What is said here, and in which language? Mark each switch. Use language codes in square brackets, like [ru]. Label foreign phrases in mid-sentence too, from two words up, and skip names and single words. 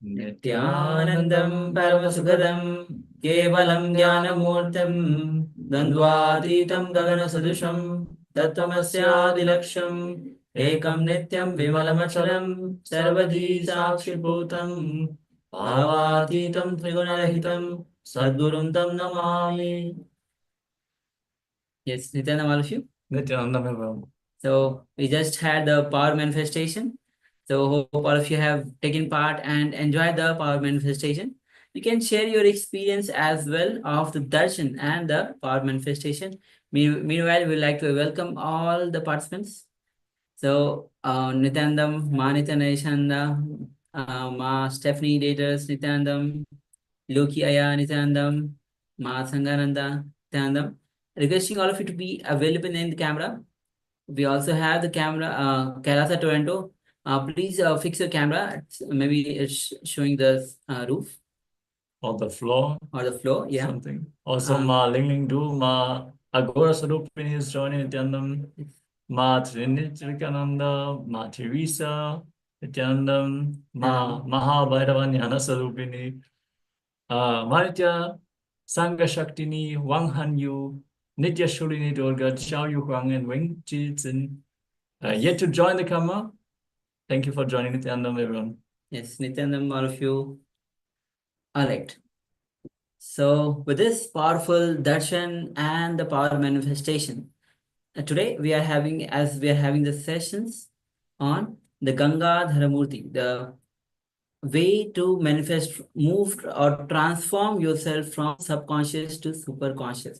[sa] Nithyanandam Paramashuvoham Kevalam Jnanamurtam Dandvatitam Gaganasadusham Tattvamasya Ekam Nityam Vimalamachalam Sarvadi Sakshibhutam Bhavatitam Trigunarahitam Sadgurum Tam Namami. [en] Yes, Nithyananda, all of you. Nithyananda. So we just had the power manifestation. So hope all of you have taken part and enjoyed the power manifestation. You can share your experience as well of the darshan and the power manifestation. Meanwhile, we'd like to welcome all the participants. So Nityanandam, Ma Nityananda, Ma Stephanie Daters, Nityanandam, Loki Aya Nityanandam, Ma Sangananda, Nityanandam. Requesting all of you to be available in the camera. We also have the camera, KAILASA Toronto. Please fix your camera. Maybe it's showing the roof. Or the floor. Or the floor, yeah. Something. Also, Ma Ling Ling Du, Ma Agora Sarupini is joining Nithyanandam. Ma Trinitrikananda, Ma Teresa, Nithyanandam, Ma Mahabhairavan Yana Sarupini, Maritya Sangha Shaktini, Wang Han Yu, Nitya Shulini Durga, Xiao Yu Huang, and Wing Jizin. Yet to join the camera. Thank you for joining Nithyanandam, everyone. Yes, Nithyanandam, all of you. All right. So with this powerful darshan and the power manifestation, today we are having the sessions on the Gangadhara Murthy, the way to manifest, move or transform yourself from subconscious to superconsciousness.